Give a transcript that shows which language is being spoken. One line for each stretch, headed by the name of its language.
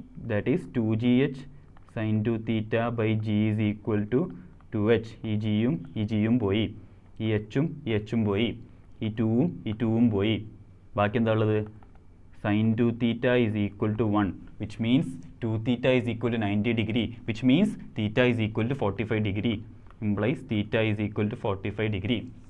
English: That is 2gh sin 2θ by g is equal to 2h.
Malayalam: ഈ gയും പോയി, ഈ hഉം പോയി, ഈ 2ഉം പോയി. ബാക്കി എന്താ ഉള്ളത്?
English: sin 2θ is equal to 1, which means 2θ is equal to 90 degree, which means θ is equal to 45 degree. Implies θ is equal to 45 degree.